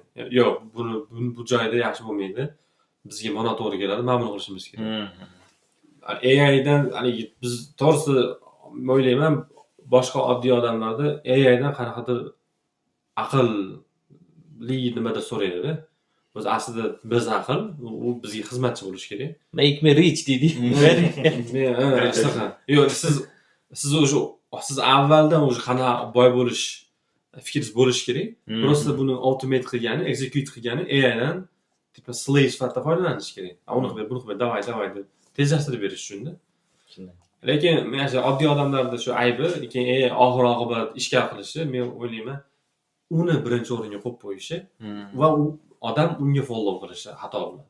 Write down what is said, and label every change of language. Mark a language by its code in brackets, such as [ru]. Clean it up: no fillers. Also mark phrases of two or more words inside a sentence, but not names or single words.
[uz] Yo'q, bu joyda yaxshi bo'lmaydi. Bizga mana to'g'ri keladi, mana buni qilishimiz kerak. AI dan biz to'g'risi o'ylayman, boshqa oddiy odamlarda AI dan qanaqadir aqlli nimada so'raydi. Biz aslida biz aql, u bizga xizmatchi bo'lish kerak. [en] Make me rich deydi. [uz] Yo'q, siz avvaldan o'sha qanaqa boy bo'lish fikringiz bo'lish kerak. Просто buni automate qilgani, execute qilgani AI dan tipa slave sifatida foydalanish kerak. Uni qilib, buni qilib, davay deb tezlashtirib berish uchun-da. Lekin men oddiy odamlarda shu aybi, lekin oxir-oqibat ishga qilishi, men o'ylayman, uni birinchi o'ringa qo'yib qo'yishi va u odam unga follow qilishi xato bo'ladi.